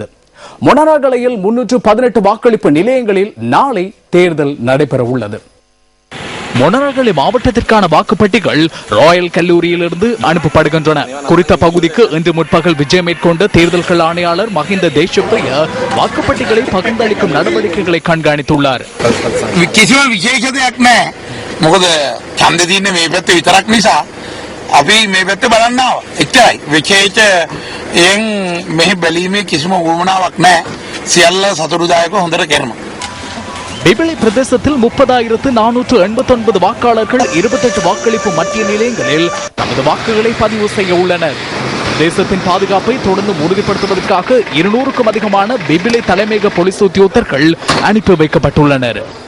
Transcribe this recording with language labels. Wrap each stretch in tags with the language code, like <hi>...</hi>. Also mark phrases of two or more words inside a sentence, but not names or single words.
<ta>மொனராகலையில் 318 வாக்களிப்பு நிலையங்களில் நாளை தேர்தல் நடைபெற உள்ளது. மொனராகலை மாவட்டத்திற்கான வாக்குப்பெட்டிகள் ராயல் கல்லூரியிலிருந்து அனுப்பப்படுகின்றன. குறித்த பகுதிக்கு இன்று முற்பகல் விஜயம் மேற்கொண்ட தேர்தல்கள் ஆணையாளர் மஹிந்த தேசப்பிரிய வாக்குப்பெட்டிகளை பகிர்ந்தளிக்கும் நடவடிக்கைகளை கண்காணித்துள்ளார்.</ta> <si>අපි මේ පැත්ත බලන්න ආවා. එච්චරයි. විශේෂයෙන් මෙහි බැලීමේ කිසිම වුවමනාවක් නැහැ. සියල්ල සතුටුදායක හොඳට කරනවා.</si> <ta>பிபிளி பிரதேசத்தில் 30,489 வாக்காளர்கள் 28 வாக்களிப்பு மத்திய நிலையங்களில் தமது வாக்குகளை பதிவு செய்ய உள்ளனர். தேசத்தின் பாதுகாப்பை தொடர்ந்து உறுதிப்படுத்துவதற்காக 200க்கும் அதிகமான பிபிளி தலைமையக போலீஸ் உத்தியோகத்தர்கள் அனுப்பி வைக்கப்பட்டுள்ளனர்.</ta>